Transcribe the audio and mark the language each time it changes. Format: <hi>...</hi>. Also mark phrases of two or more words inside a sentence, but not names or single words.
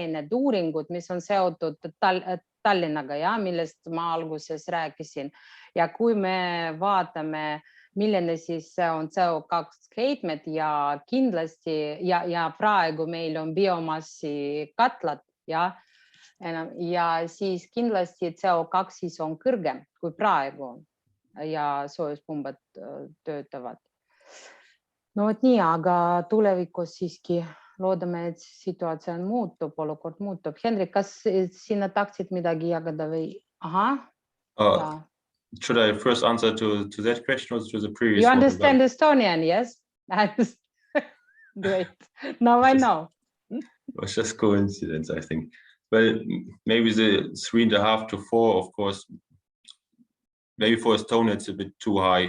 <et>need uuringud, mis on seotud Tallinnaga ja millest ma alguses rääkisin, ja kui me vaatame, milline siis on CO2 heitmed ja kindlasti ja praegu meil on biomassi katlad ja siis kindlasti CO2 siis on kõrgem kui praegu ja soojuspumbad töötavad. No et nii, aga tulevikus siiski loodame, et situatsioon muutub, olukord muutub. Henrik, kas sina tahtsid midagi jagada või?</et> <en>Should I first answer to that question or to the previous one? You understand Estonian, yes? Great. Now I know. It was just coincidence, I think. Well, maybe the 3.5 to 4, of course, maybe for Estonia it's a bit too high.</en>